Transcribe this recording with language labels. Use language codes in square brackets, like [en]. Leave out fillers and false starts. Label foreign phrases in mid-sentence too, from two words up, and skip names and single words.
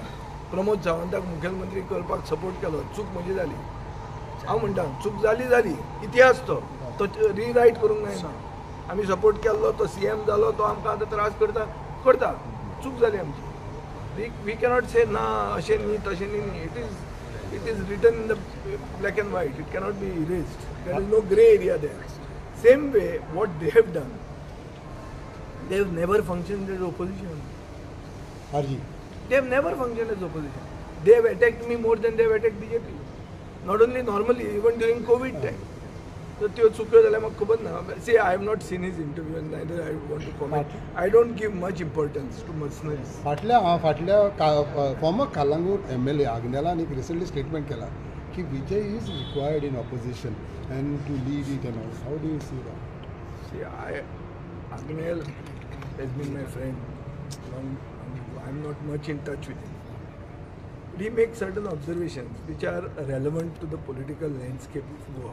[kok] प्रमोद सावंताक मुखेलमंत्री करपाक सपोर्ट केलो, चूक म्हजी जाली. हांव म्हणटा चूक जाली इतिहास तो रिरायट करूंक जायना. आमी सपोर्ट केल्लो, तो CM जालो, तो आमकां आतां त्रास करता. चूक जाली आमची. [en] We cannot say [kok] ना अशें न्ही तशें न्ही. [en] It is written in the black and white. It cannot be erased. There is no grey area there. Same way what they have done, they have never functioned as opposition. Harji. They have never functioned as opposition. They have attacked me more than they have attacked BJP. Not only normally, even during COVID time. [kok] So त्यो चुक्यो जाल्यार म्हाका खबर ना. [en] See, I have not seen his interview and neither I want to comment. I don't give much importance to mercenaries. फाटल्या Former Calangute MLA [kok] आग्नेलान एक [en] recently statement [kok] केला की [en] Vijay is required in opposition and to lead it and all. How do you see that? See, Agnel has been my friend. I'm not much in touch with him. But he makes certain observations which are relevant to the political landscape of Goa.